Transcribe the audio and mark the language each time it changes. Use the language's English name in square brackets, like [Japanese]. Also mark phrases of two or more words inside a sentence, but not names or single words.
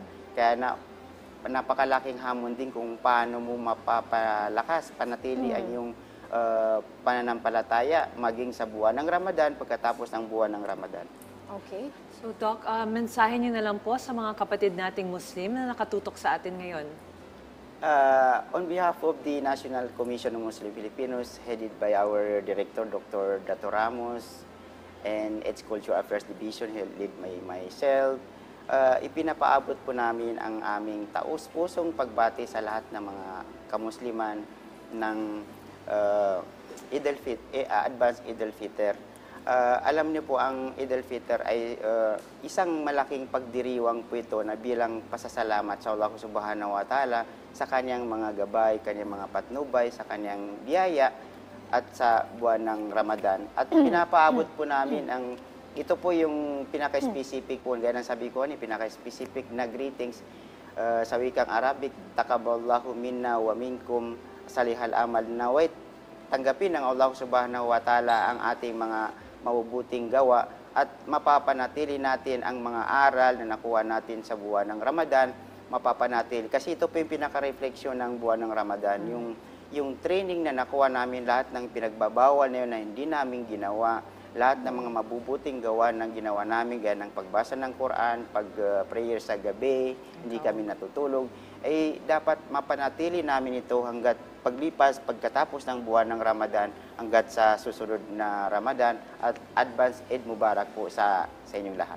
[Filipino] Kaya napakalaking hamon din kung paano mo mapapalakas, panatili ang yung pananampalataya maging sa buwan ng Ramadan pagkatapos ng buwan ng Ramadan. Okay. So Doc, mensahe niyo na lang po sa mga kapatid nating Muslim na nakatutok sa atin ngayon. [English] On behalf of the National Commission of Muslim Filipinos, headed by our Director, Dr. Dato Ramos, and its Cultural Affairs Division, led by myself, [Filipino] ipinapaabot po namin ang aming taus-pusong pagbati sa lahat ng mga kamusliman ng Advanced Eid al-Fitr. Alam niyo po, ang Eid al-Fitr ay isang malaking pagdiriwang po ito na bilang pasasalamat sa Allah [Arabic] سبحانه وتعالى [Filipino] sa kanyang mga gabay, kanyang mga patnubay, sa kanyang biyaya at sa buwan ng Ramadan. At pinapaabot po namin ito po yung pinaka-specific po, gaya ng sabi ko, pinaka-specific na greetings sa wikang Arabic, [Arabic] تقبل الله منا ومنكم صالح الأعمال, [Filipino] nawait tanggapin ng Allah [Arabic] سبحانه وتعالى [Filipino] ang ating mga mabubuting gawa at mapapanatili natin ang mga aral na nakuha natin sa buwan ng Ramadan, mapapanatili. Kasi ito po yung pinaka-refleksyon ng buwan ng Ramadan, yung training na nakuha namin, lahat ng pinagbabawal na yun na hindi namin ginawa, lahat ng mga mabubuting gawa ng ginawa namin, gaya ng pagbasa ng Quran, pag-prayer sa gabi, hindi kami natutulog, ay dapat mapanatili namin ito hanggat paglipas, pagkatapos ng buwan ng Ramadan, hanggat sa susunod na Ramadan, at advance [Arabic] عيد مبارك [Filipino] po sa inyong lahat.